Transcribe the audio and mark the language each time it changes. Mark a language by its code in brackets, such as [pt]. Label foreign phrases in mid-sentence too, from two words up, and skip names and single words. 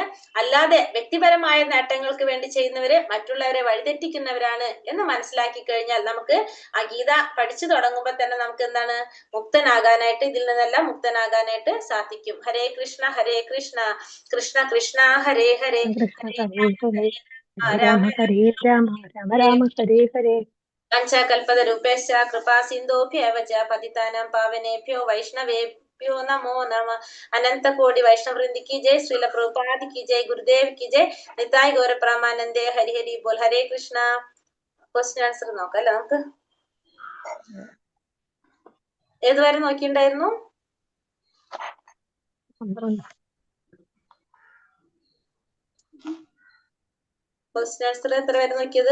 [ml] അല്ലാതെ വ്യക്തിപരമായ നേട്ടങ്ങൾക്ക് വേണ്ടി ചെയ്യുന്നവര് മറ്റുള്ളവരെ വഴിതെറ്റിക്കുന്നവരാണ് എന്ന് മനസ്സിലാക്കി കഴിഞ്ഞാൽ നമുക്ക് ആ ഗീത പഠിച്ചു തുടങ്ങുമ്പോൾ തന്നെ നമുക്ക് എന്താണ്? മുക്തനാകാനായിട്ട്, ഇതിൽ നിന്നെല്ലാം മുക്തനാകാനായിട്ട് സാധിക്കും. [sa] ഹരേ കൃഷ്ണ കൃഷ്ണ കൃഷ്ണ ഹരേ ഹരേ രാമ ഹരേ രാമ രാമ രാമ ഹരേ ഹരേ. പഞ്ചകൽപതരൂപേശ്ച കൃപാ സിന്ധോഭ്യവ ച പതിതാനാം പാവനേഭ്യോ വൈഷ്ണവേഭ്യോ നമോ നമ. [hi] അനന്ത കോടി വൈഷ്ണവൃന്ദി की जय, श्रील प्रभुपाद की जय, गुरुदेव की जय, निताय गौर प्रामानंदे [bn] হরি হরি বোল. [sa] ഹരേ കൃഷ്ണ. [en] question answer [ml] നോക്കാം അല്ലെ നമുക്ക്. ഏതുവരെ നോക്കിണ്ടായിരുന്നു? 12. [en] question answer [ml] എത്ര വരെ നോക്കിയത്?